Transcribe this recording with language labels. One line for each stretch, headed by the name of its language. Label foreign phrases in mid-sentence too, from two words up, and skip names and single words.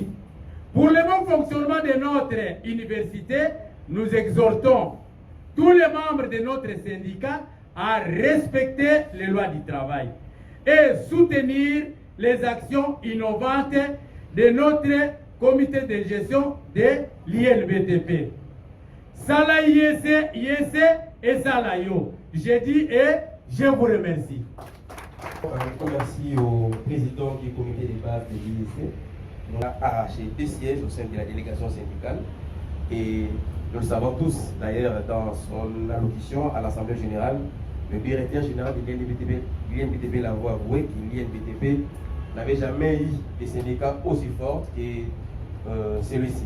French: Pour le bon fonctionnement de notre université, nous exhortons tous les membres de notre syndicat à respecter les lois du travail et soutenir les actions innovantes de notre comité de gestion de l'INBTP. Sala IEC et Sala Yo. Je dis et je vous remercie. Merci au président du comité de base de l'IEC. On a arraché 2 sièges au sein de la délégation syndicale et nous le savons tous, d'ailleurs, dans son allocution à l'Assemblée générale, le directeur général de l'INBTP l'a avoué que l'INBTP n'avait jamais eu des syndicats aussi forts que celui-ci.